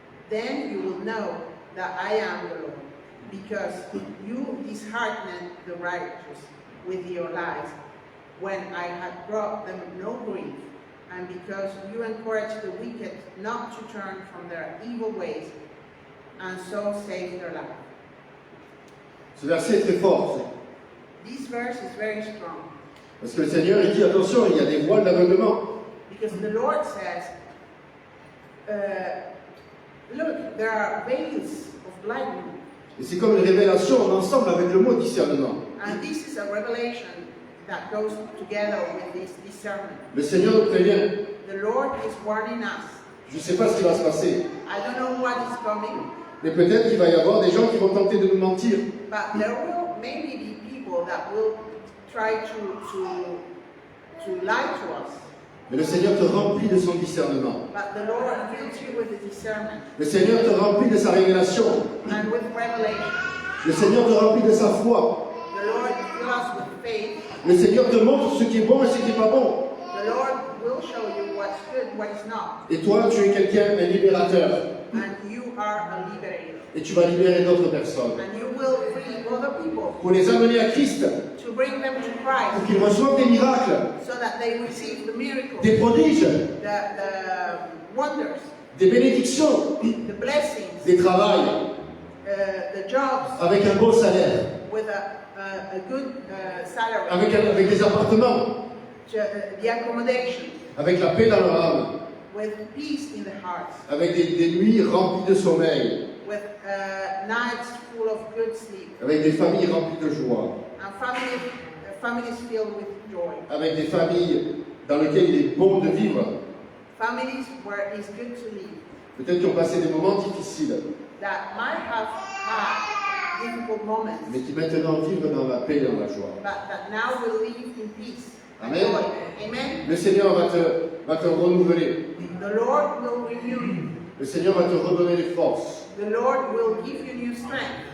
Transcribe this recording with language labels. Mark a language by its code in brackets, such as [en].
[en] Then you will know that I am the Lord, because you disheartened the righteous with your lies, when I had brought them no grief, and because you encouraged the wicked not to turn from their evil ways, and so save their life. [fr] Ce verset est très fort. [en] This verse is very strong. [fr] Parce que le Seigneur, il dit, attention, il y a des voiles d'aveuglement. [en] Because the Lord says, look, there are veils of blindness. [fr] Et c'est comme une révélation ensemble avec le mot discernement. [en] And this is a revelation that goes together with this discernment. [fr] Le Seigneur nous prévient. [en] The Lord is warning us. [fr] Je ne sais pas ce qui va se passer. [en] I don't know what is coming. [fr] Mais peut-être qu'il va y avoir des gens qui vont tenter de nous mentir. [en] But there will maybe be people that will try to lie to us. [fr] Mais le Seigneur te remplit de son discernement. [en] But the Lord fills you with the discernment [fr] Le Seigneur te remplit de sa révélation. [en] and with revelation. [fr] Le Seigneur te remplit de sa foi. [en] The Lord fills us with faith. [fr] Le Seigneur te montre ce qui est bon et ce qui n'est pas bon. [en] The Lord will show you what's good, what is not. [fr] Et toi, tu es quelqu'un, un libérateur. [en] And you are a liberator. [fr] Et tu vas libérer d'autres personnes. [en] And you will free other people [fr] Pour les amener à Christ. [en] to bring them to [fr] Pour [en] Christ [fr] qu'ils reçoivent des miracles, [en] so that they receive the miracles, [fr] des prodiges, [en] the wonders, [fr] des bénédictions, [en] the blessings, [fr] des travails [en] the jobs [fr] avec un beau salaire, [en] with a good salary, [fr] avec des appartements, [en] the accommodation, [fr] avec la paix dans leur âme, [en] with peace in the hearts, [fr] avec des nuits remplies de sommeil, [en] with nights full of good sleep, [fr] avec des familles remplies de joie, [en] and families filled with joy, [fr] avec des familles dans lesquelles il est bon de vivre. [en] families where it's good to live, [fr] Peut-être qu'ils ont passé des moments difficiles, [en] that might have had difficult moments, [fr] mais qui maintenant vivent dans la paix et dans la joie. [en] but that now will live in peace and [fr] Amen. [en] joy. Amen. [fr] Le Seigneur va te renouveler. [en] The Lord will renew you. [fr] Le Seigneur va te redonner les forces. [en] The Lord will give you new strength.